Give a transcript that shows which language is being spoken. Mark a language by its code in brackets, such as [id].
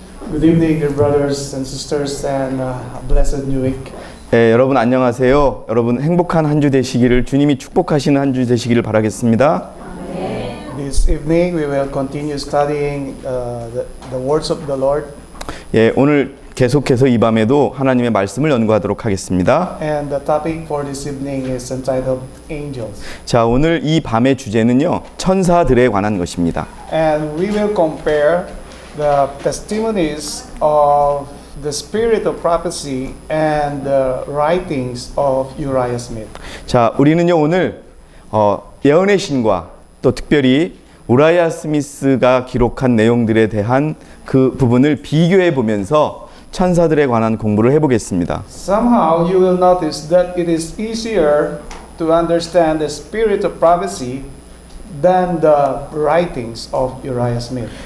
[en] Good evening, dear brothers and sisters, and blessed new week. [ko] 네, 여러분 안녕하세요. 여러분 행복한 한 주 되시기를 주님이 축복하시는 한 주 되시기를 바라겠습니다. [en] This evening we will continue studying the words of the Lord. [ko] 예, 오늘 계속해서 이 밤에도 하나님의 말씀을 연구하도록 하겠습니다. [en] And the topic for this evening is entitled Angels. [ko] 자, 오늘 이 밤의 주제는요, 천사들에 관한 것입니다. [en] And we will compare the testimonies of the spirit of prophecy and the writings of Uriah Smith. [ko] 자, 우리는요 오늘 예언의 신과 또 특별히 우라야 스미스가 기록한 내용들에 대한 그 부분을 비교해 보면서 천사들에 관한 공부를 해보겠습니다. [en] Somehow you will notice that it is easier to understand the spirit of prophecy than the writings of Uriah Smith.